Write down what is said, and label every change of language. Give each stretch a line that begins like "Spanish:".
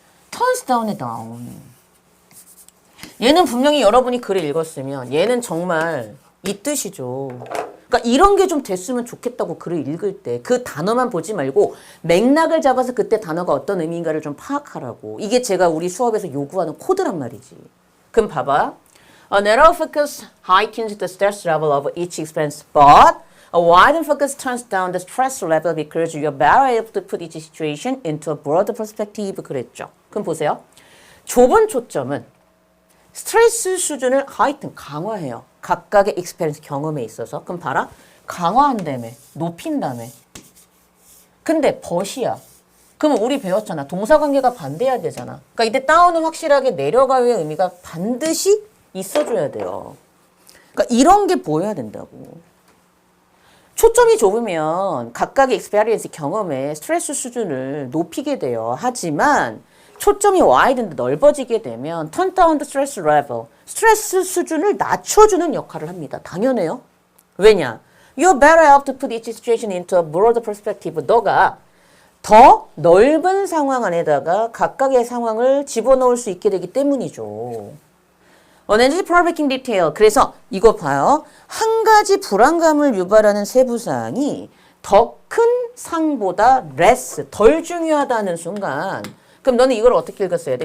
Korean: 턴스 다운에 다운. 얘는 분명히 여러분이 글을 읽었으면 얘는 정말 이 뜻이죠. 그러니까 이런 게 좀 됐으면 좋겠다고 글을 읽을 때 그 단어만 보지 말고 맥락을 잡아서 그때 단어가 어떤 의미인가를 좀 파악하라고. 이게 제가 우리 수업에서 요구하는 코드란 말이지. 그럼 봐봐.
English: A narrow focus heightens the stress level of each expense, but a widened focus turns down the stress level because you're better able to put each situation into a broader perspective.
Korean: 그랬죠. 그럼 보세요. 좁은 초점은 스트레스 수준을 heighten, 강화해요. 각각의 experience, 경험에 있어서. 그럼 봐라. 강화한다며. 높인다며. 근데 but이야. 그럼 우리 배웠잖아. 동사관계가 반대해야 되잖아. 그러니까 이때 다운은 확실하게 내려가의 의미가 반드시 있어줘야 돼요. 그러니까 이런 게 보여야 된다고. 초점이 좁으면 각각의 experience, 경험에 스트레스 수준을 높이게 돼요. 하지만 초점이 와이든데 넓어지게 되면
English: turn down the stress level,
Korean: 스트레스 수준을 낮춰주는 역할을 합니다. 당연해요. 왜냐?
English: You're better able to put each situation into a broader perspective.
Korean: 너가 더 넓은 상황 안에다가 각각의 상황을 집어넣을 수 있게 되기 때문이죠.
English: An energy provoking detail.
Korean: 그래서 이거 봐요. 한 가지 불안감을 유발하는 세부사항이 더 큰 상보다 less, 덜 중요하다는 순간 그럼 너는 이걸 어떻게 읽었어야 돼?